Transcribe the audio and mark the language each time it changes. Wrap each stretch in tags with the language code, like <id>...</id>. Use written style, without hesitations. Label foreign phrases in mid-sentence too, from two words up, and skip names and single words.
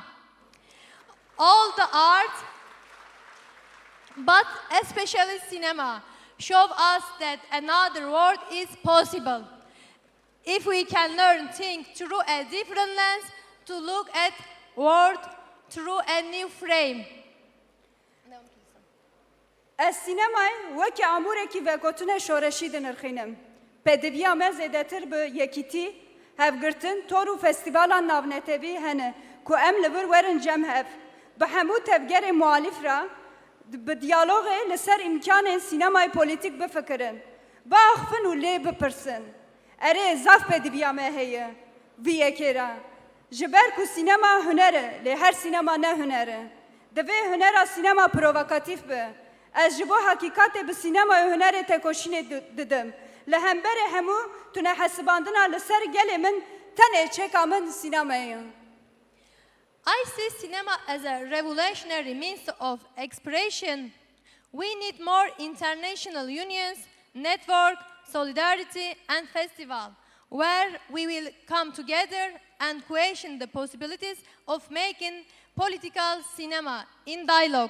<en>All the art, but especially cinema, show us that another world is possible. If we can learn things through a different lens, to look at world through a new frame.</en> <ku>السينمای وکی امورکی و گوتنه شورشی دنرخینم. پدویا مزیدتر به یکیتی هفگرتن تورو فستیوالا ناونتوی هنه که ام لور ورن جم هف. به همو تفگر معالف را به دیالوگ لسر امکان سینمای پولیتیک بفکرن. با اخفن و لی بپرسن. اره زاف پدویا مهیه. وی اکیرا. جبر کو سینما هنره لی هر سینما نه هنره. دوی هنره سینما پرووکاتیف به. از جبو حقیقت به سینما هنر تکوشین ددم لهمبر همو تونه حسباندنا لسر گل من تنه چکا من سینماییم.</ku> <en>I see cinema as a revolutionary means of expression. We need more international unions, network, solidarity, and festival, where we will come together and question the possibilities of making political cinema in dialogue.</en>